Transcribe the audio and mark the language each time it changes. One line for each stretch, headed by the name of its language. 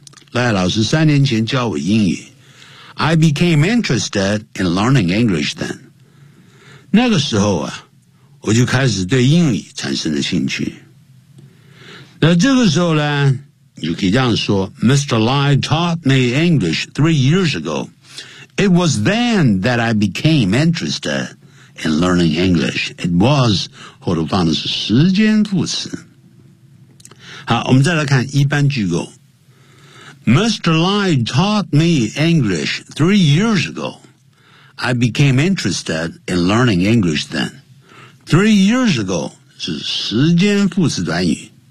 Chinese: 赖老师三年前教我英语。
English: I became interested in learning English then.
Chinese: 那个时候啊，我就开始对英语产生了兴趣。那这个时候呢，你可以这样说 ,Mr.
English: Lai taught me English 3 years ago. It was then that I became interested in learning English. It was,
Chinese: 后头放的是时间副词。好，我们再来看一般句构。
English: Mr. Lai taught me English 3 years ago. I became interested in learning English then. 3 years ago
Chinese: 是时间副词短语。